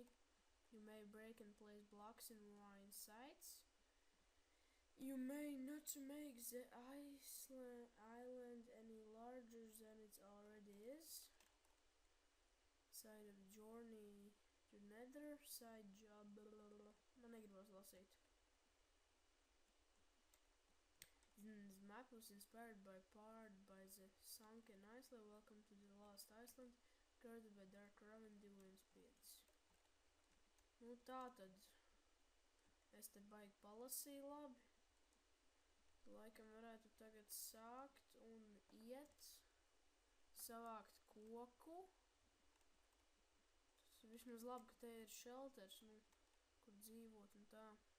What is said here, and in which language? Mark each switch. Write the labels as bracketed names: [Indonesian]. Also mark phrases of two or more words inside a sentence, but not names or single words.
[English] You may break and place blocks in ruined sites. You may not make the island any larger than it already is. Side of journey to nether, side job, [Latvian] Man negribas lasīt. [English] This map was inspired by the sunken island. Welcome to the Lost Island, guarded by Dark Raven Divine Spirits. [Latvian] Nu tātad, es te baigi palasīju labi. Laikam varētu tagad sākt un iet, savākt koku. Tas vismaz labi, ka te ir shelters, nu, kur dzīvot un tā.